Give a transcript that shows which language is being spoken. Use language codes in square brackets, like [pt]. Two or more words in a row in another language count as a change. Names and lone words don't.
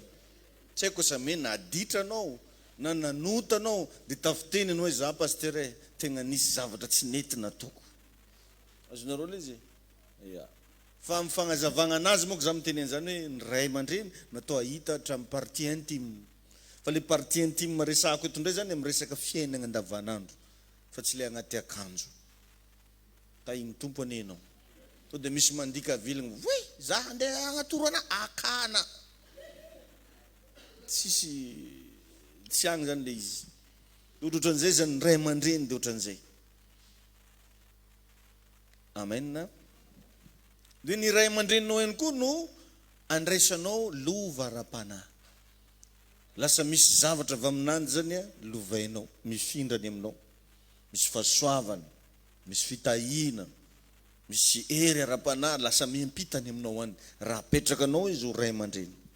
[mg] Tsy haiko sa me naditra anao na nanota anao dia tafiteniny hoe za pasteur tegna nisy zavatra tsy nety nataoko. Azonareo le izy? Ya. Fa amin'ny fagnazavagna anazy moa za miteny an'izany hoe ny ray aman-dreny natao ahita hatramin'ny [fr] partie intime. [mg] Fa le [fr] partie intime [mg] resahako eto indray zany amin'ny resaka fiainana andavanandro fa tsy le agnaty akanjo. Ta iny tompony ianao. To dia misy mandika vilagna hoe za handeha agnatoro ana akana. Tsisy tsy agny zany le izy ohatran'izay zany ray aman-dreny dia ohatran'izay amen dia ny ray aman-dreninao ihany koa no andraisanao lova ara-panahy lasa misy zavatra avy aminany zany a lovainao mifindrany aminao misy fahasoavana misy fitahina misy hery ara-panahy lasa miampitany aminao any raha petrakanao izy ho ray aman-dreny